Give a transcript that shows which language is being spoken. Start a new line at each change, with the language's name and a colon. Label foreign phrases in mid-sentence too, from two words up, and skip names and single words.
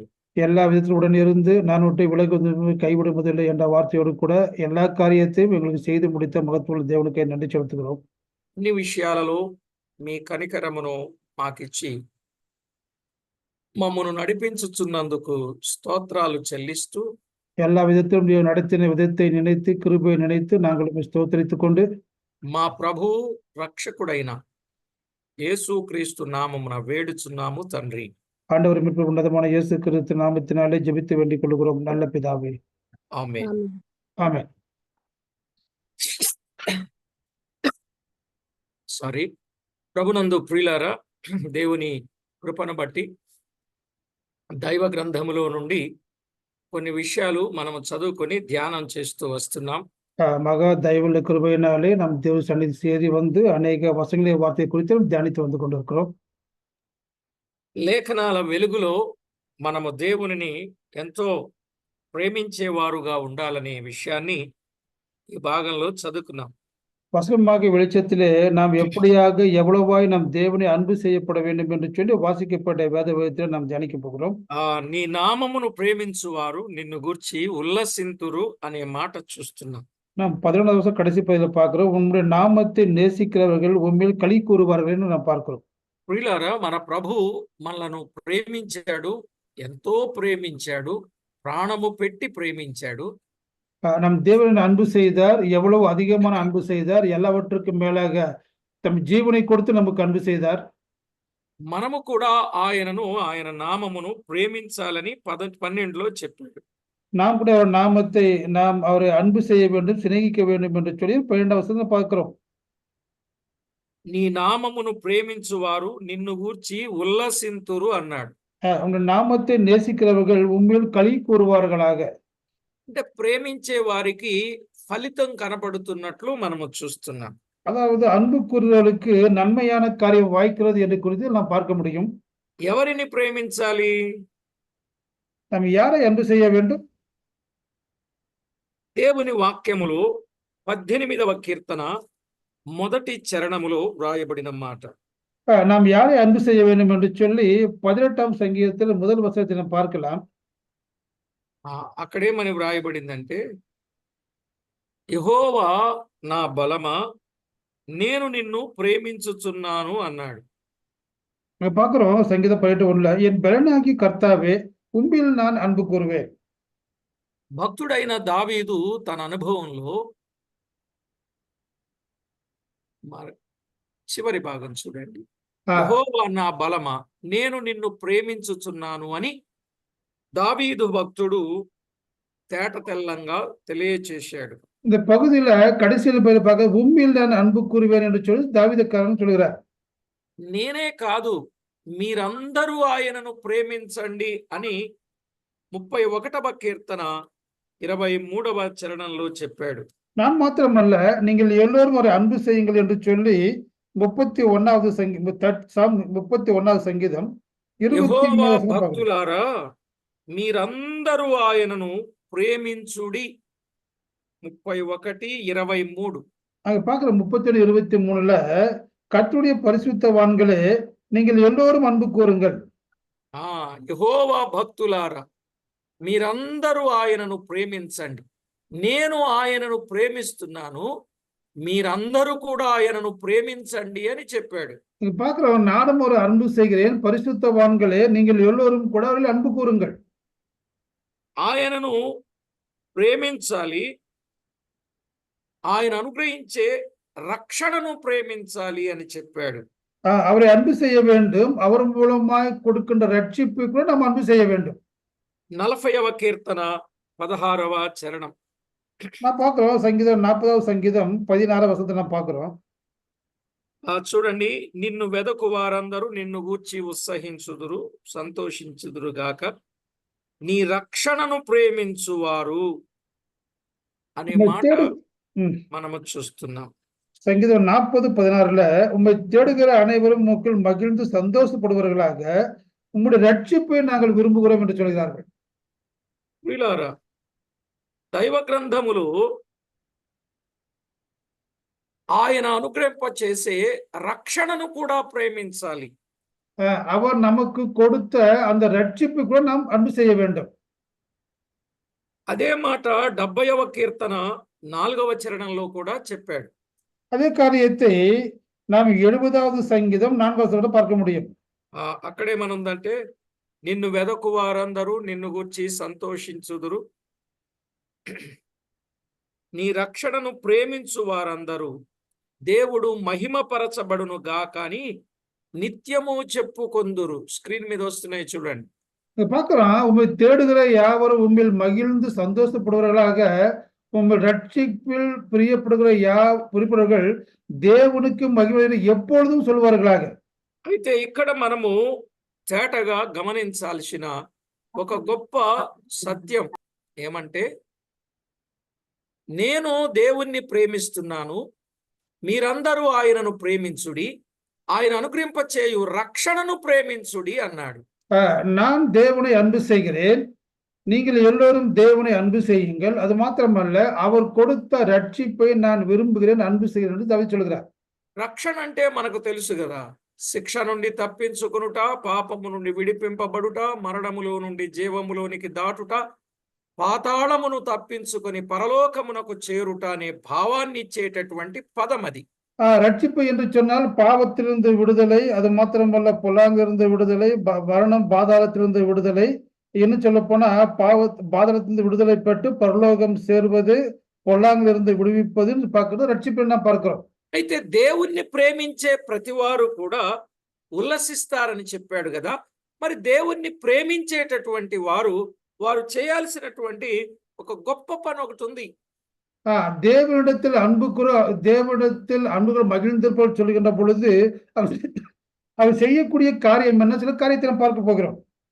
Tamil: எல்லா விதத்திலும் உடன் இருந்து நான் விட்டு விலகுவதும் கைவிடுவதில்லை என்ற வார்த்தையோடு கூட எல்லா காரியத்தையும் எங்களுக்கு செய்து முடித்த மகத்துவ தேவனுக்கு நன்றி செலுத்துகிறோம்.
Telugu: అన్ని విషయాలలో మీ కనికరమును మాకిచ్చి మమ్మను నడిపించుచున్నందుకు స్తోత్రాలు చెల్లిస్తూ
Tamil: எல்லா விதத்திலும் நீர் நடத்தின விதத்தை நினைத்து கிருபையை நினைத்து நாங்கள் ஸ்தோத்தரித்துக் கொண்டு
Telugu: మా ప్రభు రక్షకుడైన యేసుక్రీస్తు నామమున వేడుచున్నాము తండ్రి.
Tamil: ஆண்டவர் மீட்பு உன்னதமான இயேசு கிறிஸ்து நாமத்தினாலே ஜெபித்து வேண்டிக் கொள்கிறோம் நல்ல பிதாவே.
Telugu: ఆమేన్.
Tamil: ஆமென்.
Telugu: సారీ. ప్రభునందు ప్రియులారా, దేవుని కృపను బట్టి దైవ గ్రంథములో నుండి కొన్ని విషయాలు మనము చదువుకొని ధ్యానం చేస్తూ వస్తున్నాం.
Tamil: மகா தயவுள்ள கிருபையினாலே நம் தேவ சன்னிதி சேரி வந்து அநேக வசங்களை வார்த்தை குறித்து தியானித்து வந்து கொண்டிருக்கிறோம்.
Telugu: లేఖనాల వెలుగులో మనము దేవునిని ఎంతో ప్రేమించేవారుగా ఉండాలనే విషయాన్ని ఈ భాగంలో చదువుకున్నాం.
Tamil: வசனமாக வெளிச்சத்திலே நாம் எப்படியாக எவ்வளவாய் நம் தேவனை அன்பு செய்யப்பட வேண்டும் என்று சொல்லி வாசிக்கப்பட்ட வேத வேதத்தில் நாம் தியானிக்க போகிறோம்.
Telugu: నీ నామమును ప్రేమించువారు నిన్ను గూర్చి ఉల్లసింతురు అనే మాట చూస్తున్నాం.
Tamil: நாம் 11வது வருஷம் கடைசி பகுதியில் பார்க்கிறோம். உங்களுடைய நாமத்தை நேசிக்கிறவர்கள் உண்மையில் களி கூறுவார்கள் என்று நாம் பார்க்கிறோம்.
Telugu: ప్రియులారా, మన ప్రభు మనలను ప్రేమించాడు, ఎంతో ప్రేమించాడు, ప్రాణము పెట్టి ప్రేమించాడు.
Tamil: நம் தேவனை அன்பு செய்தார், எவ்வளவு அதிகமான அன்பு செய்தார், எல்லாவற்றுக்கும் மேலாக தம் ஜீவனை கொடுத்து நமக்கு அன்பு செய்தார்.
Telugu: మనము కూడా ఆయన నామమును ప్రేమించాలని 12లో చెప్పాడు.
Tamil: நாம் கூட அவர் நாமத்தை நாம் அவரை அன்பு செய்ய வேண்டும், சிநேகிக்க வேண்டும் என்று சொல்லி 12வது வசனத்தை பார்க்கிறோம்.
Telugu: నీ నామమును ప్రేమించువారు నిన్ను గూర్చి ఉల్లసింతురు అన్నాడు.
Tamil: உங்கள் நாமத்தை நேசிக்கிறவர்கள் உண்மையில் களி கூறுவார்களாக.
Telugu: అంటే ప్రేమించే వారికి ఫలితం కనబడుతున్నట్లు మనము చూస్తున్నాం.
Tamil: அதாவது அன்பு கூறுதலுக்கு நன்மையான காரியம் வாய்க்கிறது என்று குறித்து நாம் பார்க்க முடியும்.
Telugu: ఎవరిని ప్రేమించాలి?
Tamil: நாம் யாரை அன்பு செய்ய வேண்டும்?
Telugu: దేవుని వాక్యములో 18వ కీర్తన మొదటి చరణములో వ్రాయబడిన మాట.
Tamil: நாம் யாரை அன்பு செய்ய வேண்டும் என்று சொல்லி 18ஆம் சங்கீதத்தில் முதல் வசனத்தை நாம் பார்க்கலாம்.
Telugu: అక్కడేమని వ్రాయబడిందంటే, యెహోవా నా బలమా, నేను నిన్ను ప్రేమించుచున్నాను అన్నాడు.
Tamil: நம்ம பார்க்கிறோம் சங்கீதம் 18:1 என் பலனாகி கர்த்தாவே உம்மில் நான் அன்பு கூறுவேன்.
Telugu: భక్తుడైన దావీదు తన అనుభవంలో చివరి భాగం చూడండి. యెహోవా నా బలమా, నేను నిన్ను ప్రేమించుచున్నాను అని దావీదు భక్తుడు తేట తెల్లంగా తెలియచేశాడు.
Tamil: இந்த பகுதியில கடைசியில் போய் பார்க்க உம்மில் நான் அன்பு கூறுவேன் என்று சொல்லி தாவீதுக்காரன் சொல்கிறார்.
Telugu: నేనే కాదు, మీరందరూ ఆయనను ప్రేమించండి అని 31వ కీర్తన 23వ చరణంలో చెప్పాడు.
Tamil: நான் மாத்திரமல்ல, நீங்கள் எல்லோரும் ஒரு அன்பு செய்யுங்கள் என்று சொல்லி 31வது சங்கீதம்
Telugu: యెహోవా 23 భక్తులారా, మీరందరూ ఆయనను ప్రేమించుడి. 31:23.
Tamil: அங்க பார்க்கிற 31:23ல கர்த்தருடைய பரிசுத்தவான்களே நீங்கள் எல்லோரும் அன்பு கூறுங்கள்.
Telugu: యెహోవా భక్తులారా, మీరందరూ ఆయనను ప్రేమించండి. నేను ఆయనను ప్రేమిస్తున్నాను, మీరందరూ కూడా ఆయనను ప్రేమించండి అని చెప్పాడు.
Tamil: நீங்க பார்க்கிறோம், நானும் ஒரு அன்பு செய்கிறேன், பரிசுத்தவான்களே நீங்கள் எல்லோரும் கூட அவர்கள் அன்பு கூறுங்கள்.
Telugu: ఆయనను ప్రేమించాలి, ఆయన అనుగ్రహించే రక్షణను ప్రేమించాలి అని చెప్పాడు.
Tamil: அவரை அன்பு செய்ய வேண்டும், அவர் மூலமாய் கொடுக்கின்ற ரட்சிப்பை கூட நாம் அன்பு செய்ய வேண்டும்.
Telugu: 40వ కీర్తన 16వ చరణం.
Tamil: நான் பார்க்கிறோம் சங்கீதம் 40வது சங்கீதம் 16వ వసనத்தை நாம் பார்க்கிறோம்.
Telugu: చూడండి, నిన్ను వెదకు వారందరూ నిన్ను గూర్చి ఉత్సహించుదురు, సంతోషించుదురు గాక, నీ రక్షణను ప్రేమించువారు అనే మాట మనము చూస్తున్నాం.
Tamil: சங்கீதம் 40:16ல உம்மை தேடுகிற அனைவரும் உமக்குள் மகிழ்ந்து சந்தோஷப்படுவார்களாக, உம்முடைய ரட்சிப்பை நாங்கள் விரும்புகிறோம் என்று சொல்கிறார்கள்.
Telugu: వీళ్ళారా, దైవ గ్రంథములు ఆయన అనుగ్రహింప చేసే రక్షణను కూడా ప్రేమించాలి.
Tamil: அவர் நமக்கு கொடுத்த அந்த ரட்சிப்பை கூட நாம் அன்பு செய்ய வேண்டும்.
Telugu: అదే మాట 70వ కీర్తన 4వ చరణంలో కూడా చెప్పాడు.
Tamil: அதே காரியத்தை நாம் 70வது சங்கீதம்
Telugu: 4వ వచనంలో
Tamil: பார்க்க முடியும்.
Telugu: అక్కడేమనుందంటే, నిన్ను వెదకు వారందరూ నిన్ను గూర్చి సంతోషించుదురు, నీ రక్షణను ప్రేమించు వారందరూ దేవుడు మహిమపరచబడును గాక అని నిత్యము చెప్పుకొందురు. స్క్రీన్ మీద వస్తున్నాయి చూడండి.
Tamil: பார்க்கிறோம், உம்மை தேடுகிற யாவரும் உம்மில் மகிழ்ந்து சந்தோஷப்படுவார்களாக, உம்மை ரட்சிப்பில் பிரியப்படுகிறவர்கள்
Telugu: దేవునికి మహిమ
Tamil: எப்பொழுதும் சொல்வார்களாக.
Telugu: అయితే ఇక్కడ మనము తేటగా గమనించాల్సిన ఒక గొప్ప సత్యం ఏమంటే, నేను దేవుణ్ణి ప్రేమిస్తున్నాను, మీరందరూ ఆయనను ప్రేమించుడి, ఆయన అనుగ్రహింపచేయు రక్షణను ప్రేమించుడి అన్నాడు.
Tamil: நான் தேவனை அன்பு செய்கிறேன், நீங்கள் எல்லோரும் தேவனை அன்பு செய்யுங்கள், அது மாத்திரமல்ல அவர் கொடுத்த ரட்சிப்பை நான் விரும்புகிறேன், அன்பு செய்கிறேன் என்று தாவீது சொல்கிறார்.
Telugu: రక్షణ అంటే మనకు తెలుసు కదా, శిక్ష నుండి తప్పించుకొనుట, పాపము నుండి విడిపింపబడుట, మరణములో నుండి జీవములోనికి దాటుట, పాతాళమును తప్పించుకొని పరలోకమునకు చేరుట అనే భావాన్ని ఇచ్చేటటువంటి పదం అది.
Tamil: ரட்சிப்பு என்று சொன்னால் பாவத்திலிருந்து விடுதலை, அது மாத்திரமல்ல பொல்லாங்கிலிருந்து விடுதலை, மரணம் பாதாளத்திலிருந்து விடுதலை, இன்னும் சொல்ல போனா பாதாளத்திலிருந்து விடுதலை பெற்று பரலோகம் சேர்வது, பொல்லாங்கிலிருந்து విడివిప్పது பார்க்கிறது రட்சிப்பு நாம் பார்க்கிறோம்.
Telugu: అయితే దేవుణ్ణి ప్రేమించే ప్రతివారు కూడా ఉల్లసిస్తారని చెప్పాడు కదా. మరి దేవుణ్ణి ప్రేమించేటటువంటి వారు చేయాల్సినటువంటి ఒక గొప్ప పని ఒకటి ఉంది.
Tamil: தேவனிடத்தில் அன்பு மகிழ்ந்திருப்போர் சொல்லுகின்ற பொழுது அவர் செய்யக்கூடிய காரியம் என்ன, சில காரியத்தை நாம் பார்க்க போகிறோம்.